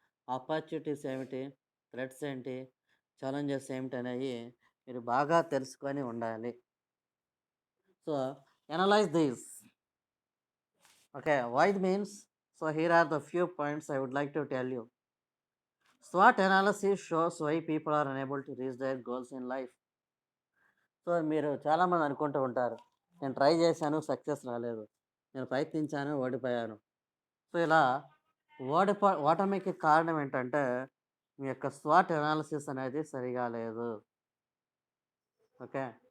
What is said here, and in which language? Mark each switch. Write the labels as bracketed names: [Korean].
[Telugu] Opportunities ఏమిటి? Threats ఏంటి? Challenges ఏమిటనేయి మీరు బాగా తెలుసుకొని ఉండాలి. [English] So analyse these. Okay. Wide means so here are the few points I would like to tell you. SWOT analysis shows why people are unable to reach their goals in life. [Telugu] So మీరు చాలామంది అనుకుంటూ ఉంటారు, నేను try చేశాను success రాలేదు. నేను ప్రయత్నించాను ఓడిపోయాను. సో ఇలా ఓటమికి కారణం ఏంటంటే, మీ యొక్క స్వాట్ అనాలిసిస్ అనేది సరిగా లేదు. ఓకే.